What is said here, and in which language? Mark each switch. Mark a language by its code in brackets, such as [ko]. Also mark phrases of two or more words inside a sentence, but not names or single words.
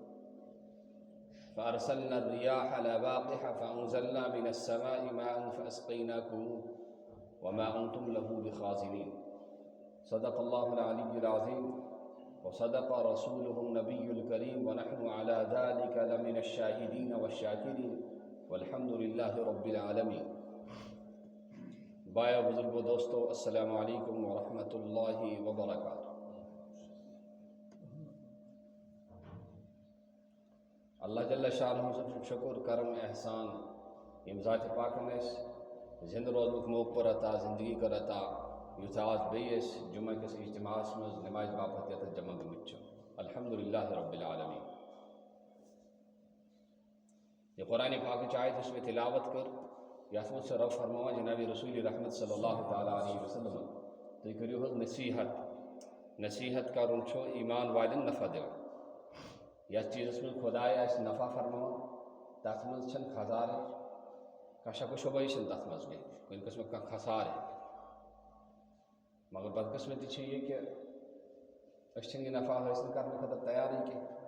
[ar] فأرسلنا الرياح لواقح فأنزلنا من السماء ماء فأسقيناكموه وما أنتم له بخازنين. صدق الله العلي العظيم وصدق رسوله النبي الكريم ونحن على ذلك لمن الشاهدين والشاكرين والحمد لله رب العالمين. [ks] بایا بزرگ و دوستو، [ar] السلام علیکم ورحمۃ اللہ وبرکاتہ. اللہ جل شانہ [ks] سب شکر کرم احسان یم ذات پاکن اس زند روزنک موقع عطا زندگی کر عطا یُتھ آز بیس جمعہ کس اجتماع مز نماز باپت یت جمع گمت [ar] الحمدللہ رب العالمین. [ks] یہ قرآن پاک آیت اس میں تلاوت کر یت مز سے رب فرماوا جناب رسول رحمت [ar] صلی اللہ تعالیٰ علیہ وسلم [ks] تھی کریو حظ نصیحت کرن چھو ایمان والن نفع دِوان. یس چیزس من خدائے اس نفع فرماون تت مز چھن خسارے کانٛہہ شک و شبہی چھنہٕ تتھ مز کینٛہہ کُنہِ قٕسمُک کانٛہہ خسارے. مگر بدقسمتی چھِ یہ کہ أسۍ چھِنہٕ یہِ نفع حٲصِل کرنہٕ خٲطرٕ تیارٕے کینٛہہ.